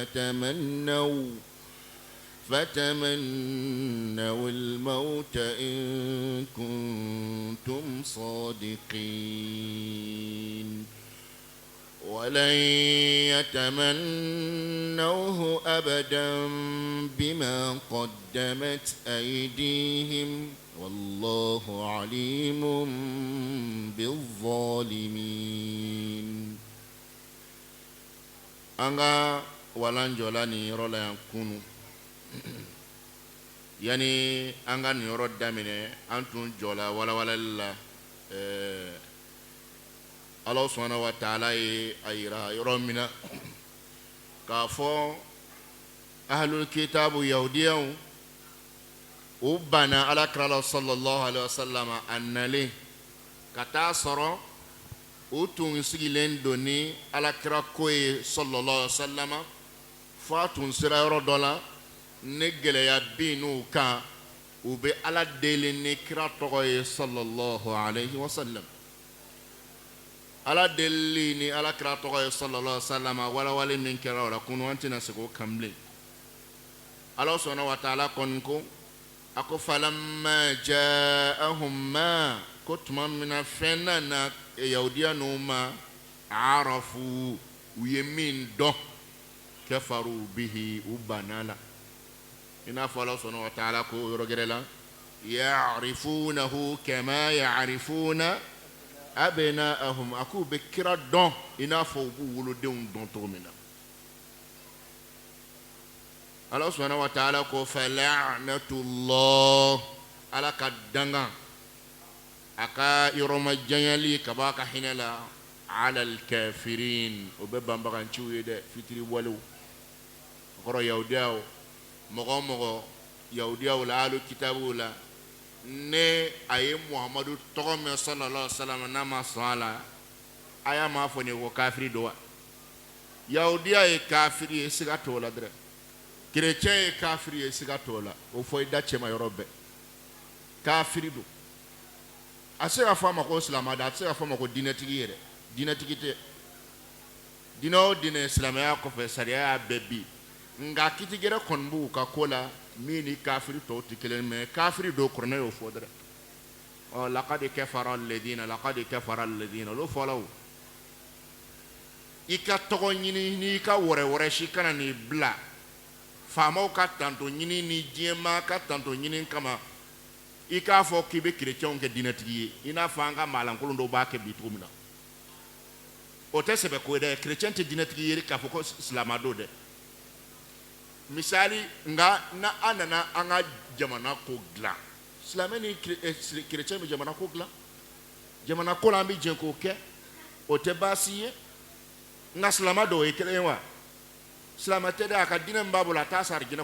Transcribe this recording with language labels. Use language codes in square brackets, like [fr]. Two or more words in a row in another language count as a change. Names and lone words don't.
[ar] فتمنوا الموت إن كنتم صادقين ولن يتمنوه أبدا بما قدمت أيديهم والله عليم بالظالمين. أنغا ولن جولاني رولا يكونوا يعني أنغا نيرو دامني أنتم جولا ولا لا Allah subhanahu wa ta'ala ye [bm] ayira yɔrɔ min na k'a fɔ [ar] أهل الكتاب [bm] yahudiyaw u banna alakira la [ar] صلى الله عليه وسلم [bm] a nalen ka taa sɔrɔ u tun sigilen don ni alakira ko ye [ar] صلى الله عليه وسلم [bm] fo a tun sera yɔrɔ dɔ la ne gɛlɛya bin n'u kan u bɛ ala deli ni kira tɔgɔ ye [ar] صلى الله عليه وسلم. [bm] ala deli ni ala kira tɔgɔ ye [ar] صلى الله عليه وسلم [bm] wala wale min kɛra o la kunu an tɛna se k'o kan bilen. ala [ar] سبحانه وتعالى [bm] kɔni ko a ko [ar] فلما جاءهم ما [bm] ko tuma min na fɛn nana yahudiya ninnu ma arafu u ye min dɔn [ar] كفروا به [bm] u banna la i n'a fɔ ala [ar] سبحانه وتعالى [bm] ko yɔrɔ gɛrɛ la [ar] يعرفونه كما يعرفون أبناءهم [bm] aku be kira dɔn i n'a fɔ u b'u wolodenw dɔn cogo min na. Allah [ar] سبحانه وتعالى [bm] ko [ar] فلعنة الله على [bm] ka dangan a ka yɔrɔmajanyali ka bɔ a ka hinɛ la ala al-kafirin o bɛ banbaganciw ye dɛ fitiri walew o kɔrɔ yahudiyaw mɔgɔ o mɔgɔ yahudiyaw la alu kitabuw la ne a ye muhamadu tɔgɔ mɛn [ar] صلى الله عليه وسلم [bm] n'a ma sɔn a la a y'a ma fɔ ne ko kafiri don wa. yahudiya ye kafiri ye siga t'o la dɛrɛ chrétien ye kafiri ye siga t'o la o fɔ i da cɛma yɔrɔ bɛɛ kafiri don. a se ka fɔ a ma ko silamɛya a se ka fɔ a ma ko diinɛtigi yɛrɛ diinɛtigi tɛ diinɛ o diinɛ silamɛya kɔfɛ sariya y'a bɛɛ bi nka kitigɛrɛ kɔni b'u ka ko la min ni kafiri tɔw tɛ kelen mɛ kafiri don kuranɛ y'o fɔ dɛrɛ. [ar] لقد كفر الذين [bm] olu fɔla o i ka tɔgɔ ɲini n'i ka wɛrɛ si kana n'i bila faamaw ka tanto ɲini ni diɲɛmaa ka tanto ɲini kama i k'a fɔ k'i bɛ kerecɛnw kɛ diinɛtigi ye i n'a fɔ an ka maalankolon dɔw b'a kɛ bi cogo min na o tɛ sɛbɛ ko ye dɛ kerecɛn tɛ diinɛtigi ye k'a fɔ ko silamɛ don dɛ misali nka na an nana an ka jamana ko dilan silamɛ ni kerecɛn bɛ jamana ko dilan jamana ko la an bɛ jɛ k'o kɛ o tɛ baasi ye nka silamɛ dɔw ye kelen ye wa silamɛ tɛ dɛ a ka diinɛ min b'a bolo a t'a sara diinɛ